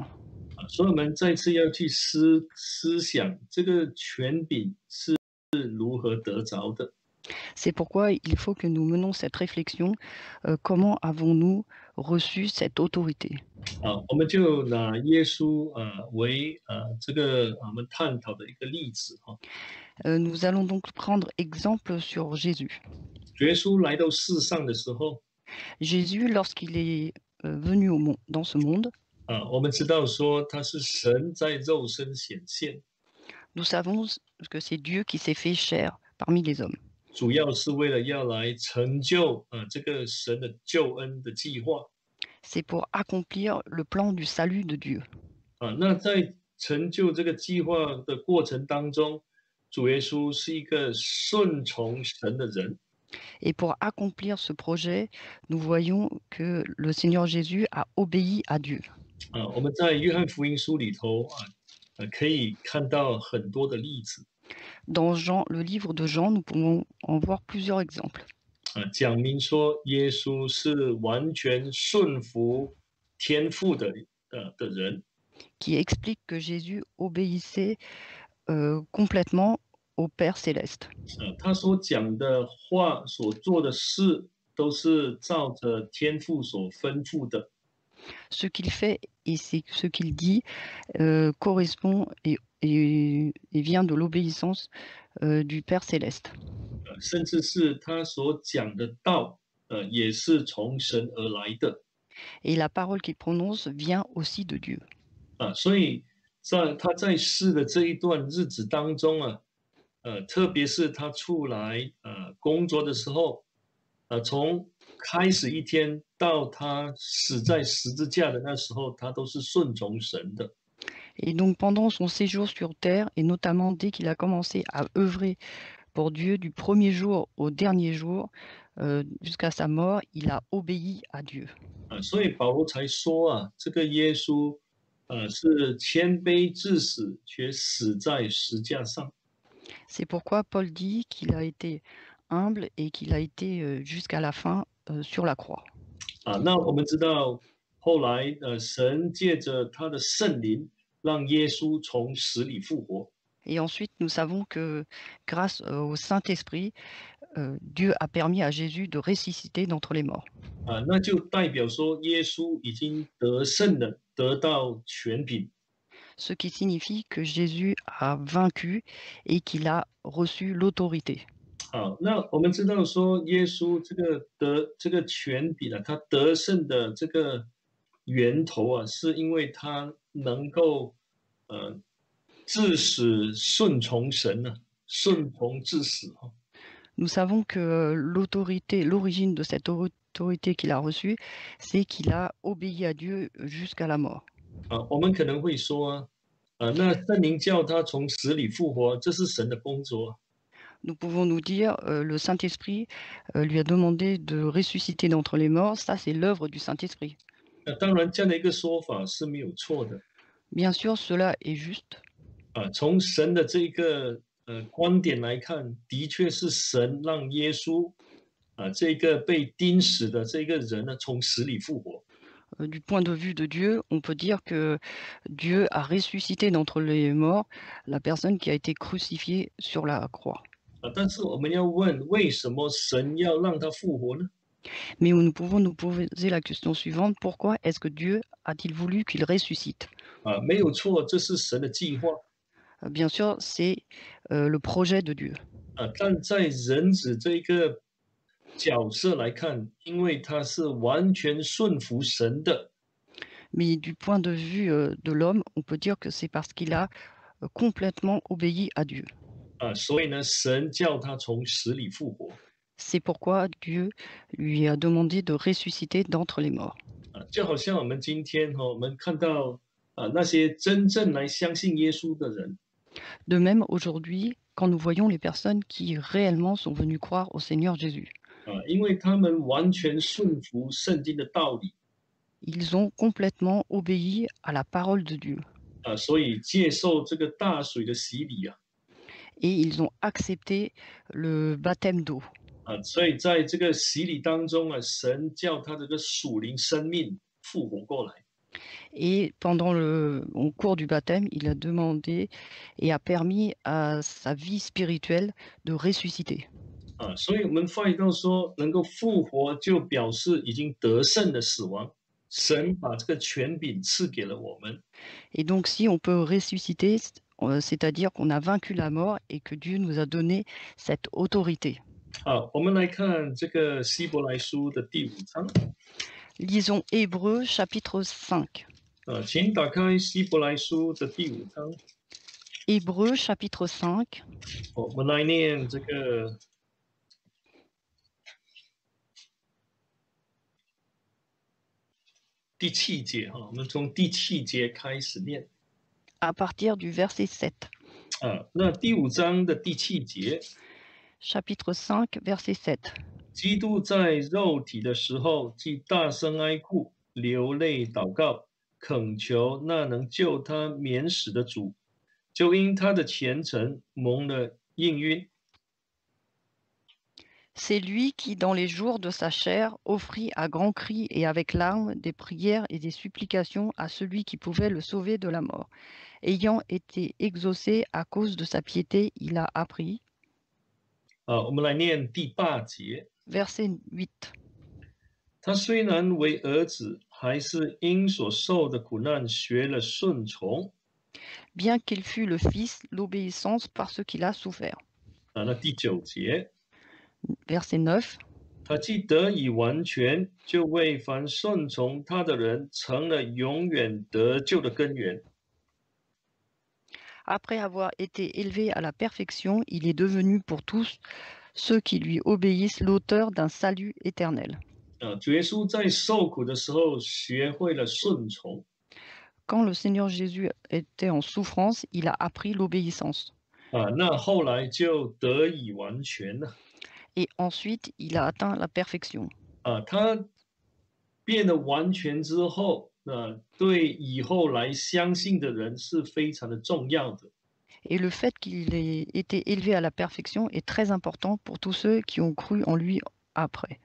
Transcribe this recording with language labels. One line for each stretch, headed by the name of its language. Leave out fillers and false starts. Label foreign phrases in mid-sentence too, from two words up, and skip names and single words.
Chinese: 所以我们再次要去思想这个权柄是如何得着的。
French: C'est pourquoi il faut que nous menons cette réflexion. Comment avons-nous reçu cette autorité?
Chinese: 我们就拿耶稣为这个我们探讨的一个例子哈。
French: Nous allons donc prendre exemple sur Jésus.
Chinese: 耶稣来到世上的时候，
French: Jésus, lorsqu'il est venu dans ce monde,
Chinese: 我们知道说他是神在肉身显现，
French: nous savons que c'est Dieu qui s'est fait chair parmi les hommes.
Chinese: 主要是为了要来成就这个神的救恩的计划。
French: C'est pour accomplir le plan du salut de Dieu.
Chinese: 那在成就这个计划的过程当中，主耶稣是一个顺从神的人。
French: Et pour accomplir ce projet, nous voyons que le Seigneur Jésus a obéi à Dieu.
Chinese: 我们在约翰福音书里头可以看到很多的例子。
French: Dans le livre de Jean, nous pouvons en voir plusieurs exemples.
Chinese: 讲明说耶稣是完全顺服天父的人。
French: Qui explique que Jésus obéissait complètement au Père céleste.
Chinese: 他所讲的话、所做的事，都是照着天父所吩咐的。
French: Ce qu'il fait et ce qu'il dit correspond et vient de l'obéissance du Père céleste.
Chinese: 甚至是他所讲的道，也是从神而来的。
French: Et la parole qu'il prononce vient aussi de Dieu.
Chinese: 所以他在世的这一段日子当中特别是他出来工作的时候，从开始一天到他死在十字架的那时候，他都是顺从神的。
French: Et donc pendant son séjour sur terre, et notamment dès qu'il a commencé à œuvrer pour Dieu du premier jour au dernier jour, jusqu'à sa mort, il a obéi à Dieu.
Chinese: 所以保罗才说这个耶稣是谦卑至死，却死在石架上。
French: C'est pourquoi Paul dit qu'il a été humble et qu'il a été jusqu'à la fin sur la croix.
Chinese: 那我们知道后来神借着他的圣灵，让耶稣从死里复活。
French: Et ensuite, nous savons que grâce au Saint-Esprit, Dieu a permis à Jésus de ressusciter d'entre les morts.
Chinese: 那就代表说耶稣已经得胜了，得到权柄。
French: Ce qui signifie que Jésus a vaincu et qu'il a reçu l'autorité.
Chinese: 那我们知道说耶稣这个权柄他得胜的这个源头是因为他能够致死顺从神顺从致死。
French: Nous savons que l'origine de cette autorité qu'il a reçue, c'est qu'il a obéi à Dieu jusqu'à la mort.
Chinese: 我们可能会说那圣灵叫他从死里复活，这是神的工作。
French: Nous pouvons nous dire, le Saint-Esprit lui a demandé de ressusciter d'entre les morts, ça c'est l'œuvre du Saint-Esprit.
Chinese: 那当然，这样的一个说法是没有错的。
French: Bien sûr, cela est juste.
Chinese: 从神的这个观点来看，的确是神让耶稣这个被钉死的这个人呢，从死里复活。
French: Du point de vue de Dieu, on peut dire que Dieu a ressuscité d'entre les morts la personne qui a été crucifiée sur la croix.
Chinese: 但是我们要问，为什么神要让他复活呢？
French: Mais nous pouvons nous poser la question suivante, pourquoi est-ce que Dieu a-t-il voulu qu'il ressuscite?
Chinese: 没有错，这是神的计划。
French: Bien sûr, c'est le projet de Dieu.
Chinese: 但在人子这个角色来看，因为他是完全顺服神的，
French: Mais du point de vue de l'homme, on peut dire que c'est parce qu'il a complètement obéi à Dieu.
Chinese: 所以呢，神叫他从死里复活。
French: C'est pourquoi Dieu lui a demandé de ressusciter d'entre les morts.
Chinese: 就好像我们今天我们看到那些真正来相信耶稣的人，
French: De même, aujourd'hui, quand nous voyons les personnes qui réellement sont venues croire au Seigneur Jésus,
Chinese: 因为他们完全顺服圣经的道理，
French: ils ont complètement obéi à la parole de Dieu
Chinese: 所以接受这个大水的洗礼
French: et ils ont accepté le baptême d'eau.
Chinese: 所以在这个洗礼当中神叫他这个属灵生命复活过来。
French: Et au cours du baptême, il a demandé et a permis à sa vie spirituelle de ressusciter.
Chinese: 所以我们发现到说，能够复活就表示已经得胜的死亡，神把这个权柄赐给了我们。
French: Et donc, si on peut ressusciter, c'est-à-dire qu'on a vaincu la mort et que Dieu nous a donné cette autorité.
Chinese: 我们来看这个希伯来书的第5章。
French: Lisons Hébreux chapitre 5.
Chinese: 请打开希伯来书的第5章。
French: Hébreux chapitre 5.
Chinese: 我们来念这个第7节我们从第7节开始念。
French: À partir du verset 7.
Chinese: 那第5章的第7节，
French: Chapitre 5, verset 7.
Chinese: 基督在肉体的时候，既大声哀哭，流泪祷告，恳求那能救他免死的主，就因他的虔诚蒙了应允。
French: C'est lui qui, dans les jours de sa chair, offrit à grands cris et avec larmes des prières et des supplications à celui qui pouvait le sauver de la mort. Ayant été exaucé à cause de sa piété, il a appris.
Chinese: 我们来念第8节。
French: Verset 8.
Chinese: 他虽然为儿子，还是因所受的苦难学了顺从。
French: Bien qu'il fût le Fils, l'obéissance par ce qu'il a souffert.
Chinese: 那第9节。
French: Verset 9.
Chinese: 他既得以完全，就为凡顺从他的人成了永远得救的根源。
French: Après avoir été élevé à la perfection, il est devenu pour tous ceux qui lui obéissent l'auteur d'un salut éternel.
Chinese: 主耶稣在受苦的时候学会了顺从。
French: Quand le Seigneur Jésus était en souffrance, il a appris l'obéissance.
Chinese: 那后来就得以完全了。
French: Et ensuite, il a atteint la perfection.
Chinese: 他变得完全之后，对以后来相信的人是非常的重要的。
French: Et le fait qu'il ait été élevé à la perfection est très important pour tous ceux qui ont cru en lui après.